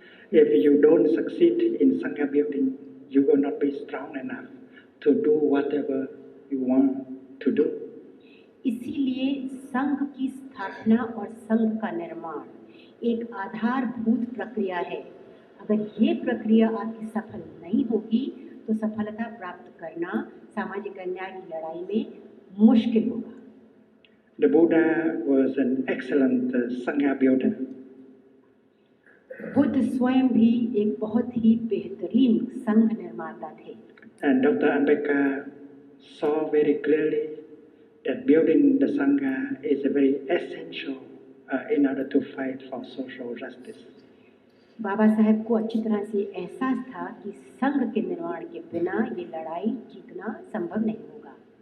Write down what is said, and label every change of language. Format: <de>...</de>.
<en>If you don't succeed in Sangha building, you will not be strong enough to do whatever you want to do.</en> <hi>इसीलिए संघ की स्थापना और संघ का निर्माण एक आधारभूत प्रक्रिया है। अगर ये प्रक्रिया आपकी सफल नहीं होगी तो सफलता प्राप्त करना सामाजिक अन्याय की लड़ाई में मुश्किल होगा।</hi> <en>The Buddha was an excellent Sangha builder.</en> <hi>Buddha स्वयं भी एक बहुत ही बेहतरीन संघ निर्माता थे।</hi> <en>And Dr. Ambedkar saw very clearly that building the Sangha is very essential in order to fight for social justice.</en> <hi>Baba Saheb को अच्छी तरह से एहसास था कि संघ के निर्माण के बिना ये लड़ाई जीतना संभव नहीं होगा।</hi>